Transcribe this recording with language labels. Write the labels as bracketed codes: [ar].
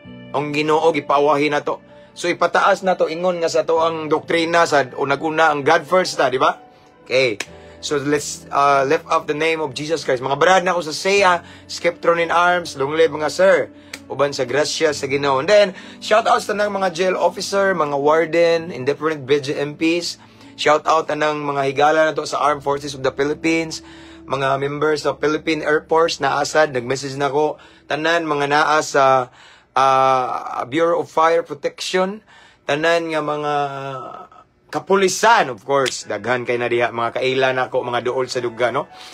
[ceb] Ang Ginoo gipaawahi na to. So ipataas na to ingon nga sa to ang doktrina sa unag-una ang God first ta, di ba? Okay. [en] So let's lift up the name of Jesus Christ. [ceb] Mga brad na ko sa SEA, Skeptron in Arms, [en] long live [ceb] mga sir. Uban sa grasya sa Ginoo. [en] And then, shout out [ceb] sa ng mga jail officer, mga warden, [en] in different BGMPs. [ceb] Shout out na ng mga higala na to sa Armed Forces of the Philippines, mga members of Philippine Air Force na asad, nag-message na ko, tanan mga naa sa Bureau of Fire Protection, tanan nga mga kapulisan, [en] of course, [ceb] daghan kay na diha, mga kaila na ko, mga duol sa duga, no?